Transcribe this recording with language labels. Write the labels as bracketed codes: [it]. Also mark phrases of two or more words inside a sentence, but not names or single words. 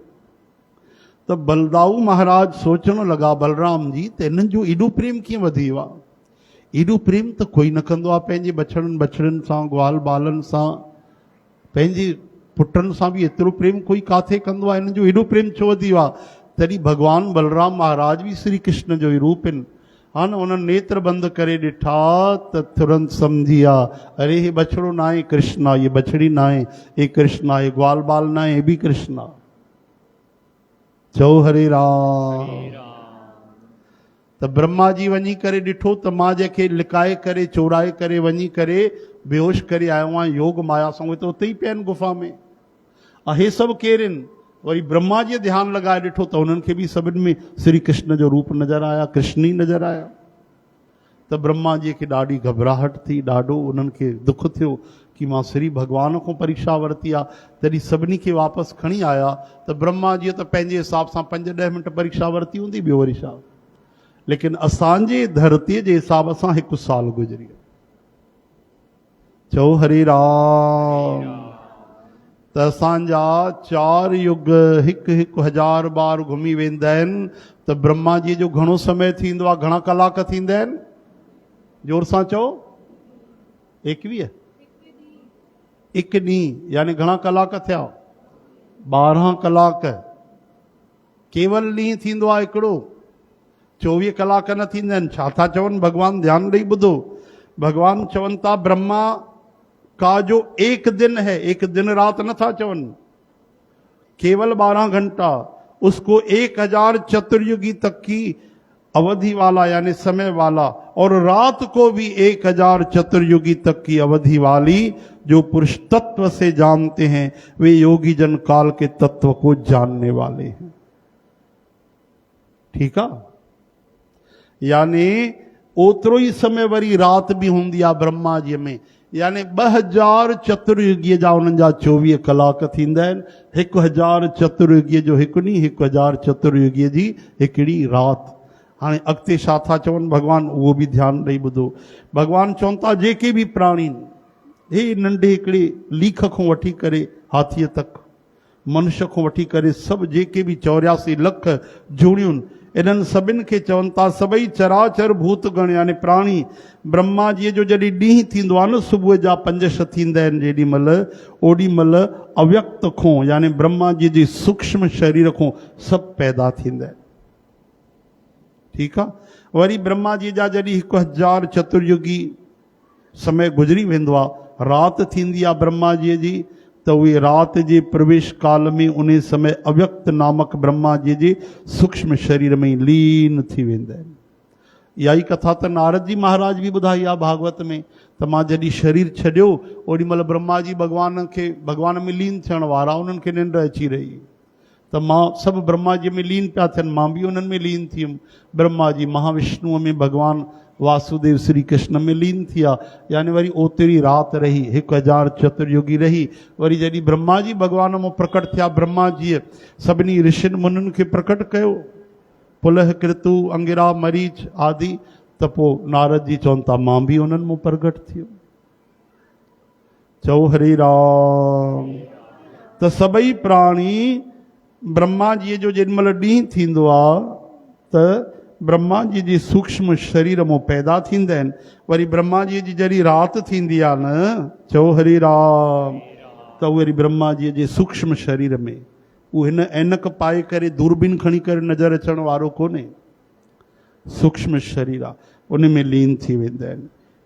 [sd] त बलदाऊ महाराज सोचण लॻा बलराम जी त हिननि जो एॾो प्रेम कीअं वधी वियो आहे? एॾो प्रेम त कोई न कंदो आहे पंहिंजे बछड़नि सां, ग्वाल बालनि सां, पंहिंजे पुटनि सां बि एतिरो प्रेम कोई काथे कंदो आहे, हिननि जो एॾो प्रेम छो वधी वियो आहे? तॾहिं भगवान बलराम महाराज बि श्री कृष्ण जो ई रूप आहिनि। हा न, उन्हनि नेत्र बंदि करे ॾिठा त तुरंत सम्झी विया, अरे हे बछड़ो न आहे कृष्ण आहे, ये बछड़ी न आहे, हे कृष्ण आहे, ग्वाल बाल न आहे, हे बि कृष्ण आहे। चओ हरे राम। त ब्रह्मा जी वञी करे ॾिठो त मां जंहिंखे लिकाए करे चोराए करे वञी करे बेहोश करे आयो आहियां योग माया सां, उहे त उते ई पिया आहिनि गुफ़ा में। हे सभु केरु आहिनि? वरी ब्रह्मा जी ध्यानु लॻाए ॾिठो त हुननि खे बि सभिनि में श्री कृष्ण जो रूप नज़र आया, कृष्ण ई नज़र आया। त ब्रह्मा जी खे ॾाढी घबराहट थी, ॾाढो उन्हनि खे दुख थियो कि मां श्री भगवान खां परीक्षा वरिती आहे। तॾहिं सभिनी खे वापसि खणी आया त ब्रह्मा जी त पंहिंजे हिसाब सां 5-10 मिंट परीक्षा वरिती हूंदी, ॿियो वरी छा। लेकिन असांजे धरतीअ जे हिसाब सां 1 साल गुज़री वियो। चओ हरे राम। त असांजा 4 युग 1-1000 बार घुमी वेंदा आहिनि, त ब्रह्मा जी जो घणो समय थींदो आहे? घणा कलाक थींदा आहिनि? जोर सां चओ। 21 1 ॾींहुं यानी घणा कलाक थिया? 12 कलाक। केवल ॾींहुं थींदो आहे हिकिड़ो, 24 कलाक न थींदा आहिनि। छा था चवनि भगवान? ध्यानु ॾेई ॿुधो। [hi] भगवान चवनि था ब्रह्मा का जो 1 दिन है, 1 दिन रात [sd] न था चवनि, [hi] केवल 12 घंटा, उसको 1000 चतुर्युगी तक की अवधि वाला यानी समय वाला, और रात को भी 1000 चतुर्युगी तक की अवधि वाली जो पुरुष तत्व से जानते हैं वे योगी जन काल के तत्व को जानने वाले हैं। ठीक है? [sd] यानी ओतिरो ई समय वरी रात भी हूंदी आहे ब्रह्मा जी में, यानी 2000 चतुर्युगीअ जा उन्हनि जा 24 कलाक थींदा आहिनि। 1000 चतुर्युगीअ जो हिकु ॾींहुं, 1000 चतुर्युगीअ जी हिकिड़ी रात। हाणे अॻिते छा था चवनि भगवान, उहो बि ध्यानु ॾेई ॿुधो। भगवान चवनि था जेके बि प्राणी, हे नंढे हिकिड़े लीख खां वठी करे हाथीअ तक, मनुष्य खां वठी करे सभु जेके बि 84 लख जूणियूं, इन्हनि सभिनि खे चवनि था सभई चराचर भूतगण यानी प्राणी, ब्रह्मा जी जो जॾहिं ॾींहुं थींदो आहे न, सुबुह जा 5-6 थींदा आहिनि जेॾी महिल, ओॾी महिल अव्यक्त खां यानी ब्रह्मा जी जे सूक्ष्म शरीर खां सभु पैदा थींदा आहिनि। ठीकु आहे? वरी ब्रह्मा जी जा जॾहिं 1000 चतुर्युगी समय गुज़री वेंदो आहे, राति थींदी आहे ब्रह्मा जी जी, त उहे राति जे प्रवेश काल में उन समय अव्यक्त नामक ब्रह्मा जी जे सूक्ष्म शरीर में लीन थी वेंदा आहिनि। इहा ई कथा त नारद जी महाराज बि ॿुधाई आहे भागवत में, त मां जॾहिं शरीर छॾियो ओॾी महिल ब्रह्मा जी भगवान में लीन थियण वारा, उन्हनि खे निंड अची रही, त मां सभु ब्रह्मा जी में लीन पिया थियनि, मां बि उन्हनि में लीन थी वियुमि। ब्रह्मा जी महाविष्णुअ में भगवान वासुदेव श्री कृष्ण में लीन थिया, यानी वरी ओतिरी राति रही, 1000 चतुर्युगी रही। वरी जॾहिं ब्रह्मा जी भगवान मां प्रकट थिया, ब्रह्मा जीअ सभिनी ऋषिनि मुनियुनि खे प्रकट कयो, पुलह कृतु अंगिरा मरीच आदि, त पोइ नारद जी चवनि था मां बि उन्हनि मां प्रकट थियो। चओ हरे राम। त सभई प्राणी ब्रह्मा जी जो जेॾीमहिल ॾींहुं थींदो आहे त ब्रह्मा जी जी सूक्ष्म शरीर मां पैदा थींदा आहिनि। वरी ब्रह्मा जी जी जॾहिं राति थींदी आहे न, चओ हरे राम, त वरी ब्रह्मा जी जे सूक्ष्म शरीर में उहो हिन ऐनक पाए करे दूरबीन खणी करे नज़र अचण वारो कोन्हे, सूक्ष्म शरीर आहे, उन में लीन थी वेंदा आहिनि।